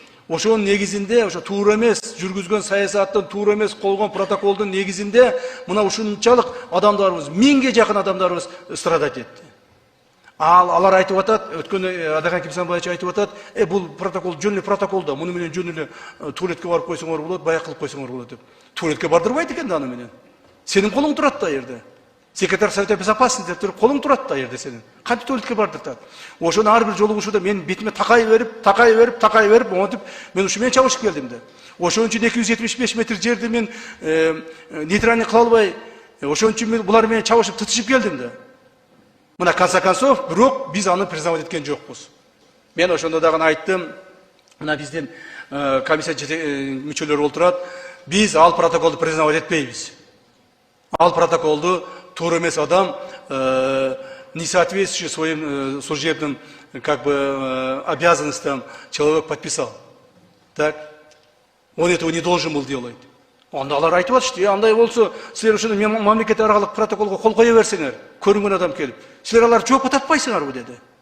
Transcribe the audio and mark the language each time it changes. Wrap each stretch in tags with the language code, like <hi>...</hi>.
<ky>Ошонун негизинде, ошо туура эмес жүргүзгөн саясаттын, туура эмес колгон протоколдун негизинде мына ушунчалык адамдарыбыз, 1000ге жакын адамдарыбыз страдать этти. Алар айтып атат, өткөн Адаган Кимсанбаевич айтып атат, бул протокол жөн эле протокол да, муну менен жөн эле туалетке барып койсоңор болот, баяк кылып койсоңор болот деп. Туалетке бардырбайт экен да аны менен. Сенин колуң турат да жерде. Секретарь Совета Безопасности деп туруп колуң турат да жерде сенин. Кантип туалетке бардыртат. Ошону ар бир жолугушууда мен бетиме такай берип, монтип мен ушу менен чабышып келдим да. Ошон үчүн 275 метр жерди мен нейтральный кыла албай, ошон үчүн мен булар менен чабышып тытышып келдим да. Мына</ky> <ru>конца концов,</ru> <ky>бирок биз аны признавать эткен жокпуз. Мен ошондо дагы айттым, мына биздин комиссия мүчөлөрү олтурат, биз ал протоколду признавать этпейбиз. Ал протоколду тур эмес адам,</ky> <ru>не соответствующий своим служебным обязанностям, человек подписал. Так? Он этого не должен был делать.</ru> <ky>Андайлар айтып атышты, андай болсо, силер ушуну мамлекет аралык протоколго кол кое берсеңер, көрүнгөн адам келип, силер алар жоопко тартпайсыңарбы деди.</ky>